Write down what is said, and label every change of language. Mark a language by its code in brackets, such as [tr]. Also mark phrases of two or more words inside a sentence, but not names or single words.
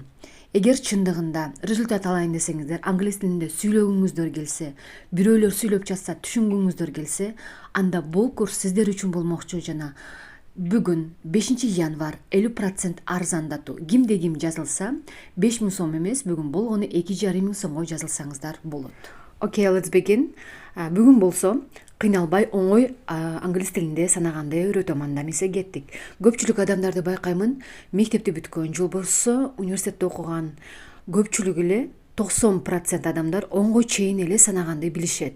[ky] Эгер чындыгында результат алайын десеңиздер, англис тилинде сүйлөгүңүздөр келсе, бирөөлөр сүйлөп жатса түшүнгүңүздөр келсе, анда бул курс сиздер үчүн болмокчу. Жана бүгүн 5 январь 50% арзандатуу. Кимде ким жазылса 5000 сом эмес, бүгүн болгону 2500 сомго жазылсаңыздар болот. [en] Okay, let's begin. [ky] Бүгүн болсо кыйналбай оңой англис тилинде санаганды үйрөтөм. Анда эмесе кеттик. Көпчүлүк адамдарды байкаймын, мектепти бүткөн же болбосо университетте окуган көпчүлүк эле 90% адамдар оңго чейин эле санаганды билишет.